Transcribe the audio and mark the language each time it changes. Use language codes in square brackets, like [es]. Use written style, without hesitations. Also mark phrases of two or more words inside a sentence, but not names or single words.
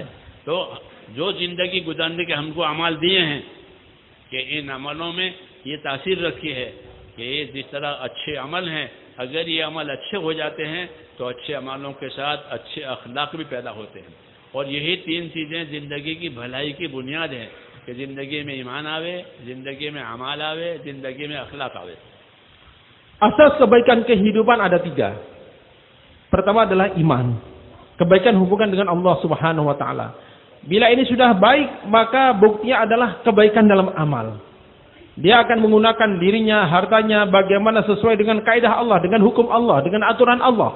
[ur] تو جو زندگی گزارنے کے ہم کو اعمال دیے ہیں کہ ان عملوں میں یہ تاثیر رکھی ہے کہ یہ جس طرح اچھے عمل ہیں، اگر یہ عمل اچھے ہو جاتے ہیں تو اچھے عملوں کے ساتھ اچھے اخلاق بھی پیدا ہوتے ہیں. اور یہی 3 چیزیں زندگی کی بھلائی کی بنیاد ہے کہ زندگی میں ایمان آوے، زندگی میں اعمال آوے، زندگی میں اخلاق آوے. [id] Asas kebaikan kehidupan ada 3. Pertama adalah iman. Kebaikan hubungan dengan Allah [ar] سبحانه وتعالى. [id] Bila ini sudah baik, maka buktinya adalah kebaikan dalam amal. Dia akan menggunakan dirinya, hartanya bagaimana sesuai dengan kaidah Allah, dengan hukum Allah, dengan aturan Allah.